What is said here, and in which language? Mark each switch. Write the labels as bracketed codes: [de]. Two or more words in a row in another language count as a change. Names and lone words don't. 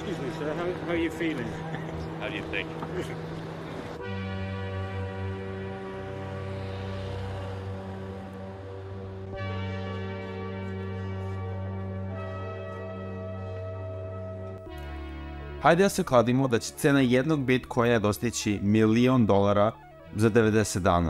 [en] sir. How are you feeling? How do you think? [sr] Hajde da se kladimo da će cena jednog Bitcoina dostići $1.000.000 za 90 dana.